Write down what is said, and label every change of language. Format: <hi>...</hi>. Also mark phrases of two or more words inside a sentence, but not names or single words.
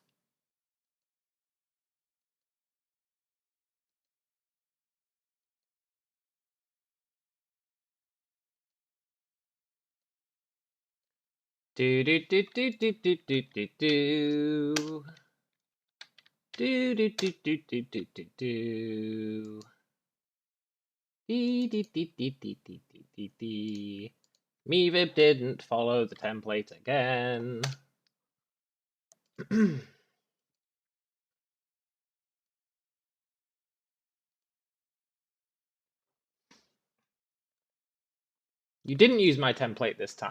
<en>Do do do do do do do do do. Do do do do do do do do. Dee dee dee dee dee dee dee dee dee. MeVib didn't follow the template again. You didn't use my template this time.</en>